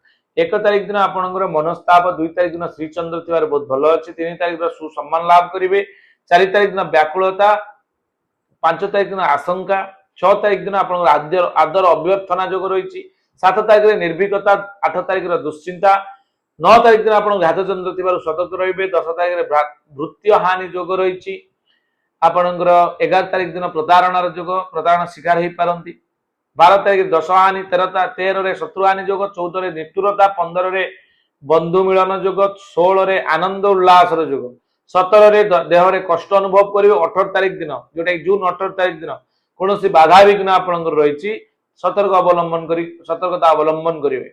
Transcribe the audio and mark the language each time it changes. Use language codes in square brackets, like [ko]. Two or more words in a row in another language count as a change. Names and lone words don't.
[or] 1 ତାରିଖ ଦିନ ଆପଣକର ମନସ୍ତାପ, 2 ତାରିଖ ଦିନ ଶ୍ରୀଚନ୍ଦ୍ର ଥିବାର ବହୁତ ଭଲ ଅଛି, 3 ତାରିଖ ଦିନ ସୁସମ୍ମାନ ଲାଭ କରିବେ, 4 ତାରିଖ ଦିନ ବ୍ୟାକୁଳତା, 5 ତାରିଖ ଦିନ ଆଶଙ୍କା, 6 ତାରିଖ ଦିନ ଆପଣକର ଆଦର ଅଭ୍ୟର୍ଥନା ଯୋଗ ରହିଛି, 7 ତାରିଖ ରେ ନିର୍ଭୀକତା, 8 ତାରିଖ ରେ ଦୁଶ୍ଚିନ୍ତା, 9 ତାରିଖ ଦିନ ଆପଣ ଘାତଚନ୍ଦ୍ର ଥିବାର ସତର୍କ ରହିବେ, 10 ତାରିଖ ରେ ଭୃତ୍ୟ ହାନି ଯୋଗ ରହିଛି। ଆପଣକର 11 ତାରିଖ ଦିନ ପ୍ରତାରଣାର ଯୋଗ, ପ୍ରତାରଣ ଶିକାର ହେଇ ପାରନ୍ତି, 12 ତାରିଖ ଦଶ ହାନି, 13 ରେ ଶତ୍ରୁ ହାନି ଯୋଗ, 14 ରେ ନିଷ୍ଠୁରତା, 15 ରେ ବନ୍ଧୁ ମିଳନ ଯୋଗ, 16 ରେ ଆନନ୍ଦ ଉଲ୍ଲାସ ଯୋଗ, 17 ରେ ଦେହ ରେ କଷ୍ଟ ଅନୁଭବ କରିବେ, 18 ତାରିଖ ଦିନ ଯୋଟା ଜୁନ 18 ତାରିଖ ଦିନ କୌଣସି ବାଧା ବିଘ୍ନ ଆପଣକର ରହିଛି, ସତର୍କତା ଅବଲମ୍ବନ କରିବେ।